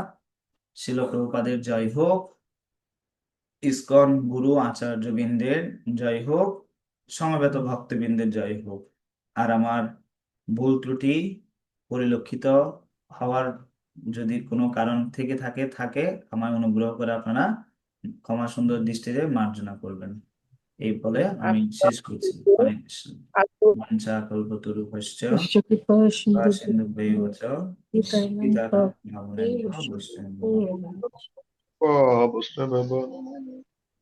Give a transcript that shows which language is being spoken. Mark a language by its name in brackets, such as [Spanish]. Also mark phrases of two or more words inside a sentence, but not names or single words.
[Bangla] শিল প্রভুপাদের জয় হোক, ইসকন গুরু আচার্যবৃন্দের জয় হোক, সমবেত ভক্তবৃন্দের জয় হোক। আর আমার ভুল ত্রুটি পরিলক্ষিত হওয়ার যদি কোনো কারণ থেকে থাকে আমায় অনুগ্রহ করে আপনারা ক্ষমা সুন্দর দৃষ্টিতে মার্জনা করবেন। এই বলে আমি শেষ করছি। হরে কৃষ্ণ। [Sanskrit] বাঞ্ছা কল্পতরুভ্যশ্চ কৃপা সিন্ধুভ্যেব চ পতিতানাং পাবনেভ্যো বৈষ্ণবেভ্যো নমঃ। বৈষ্ণব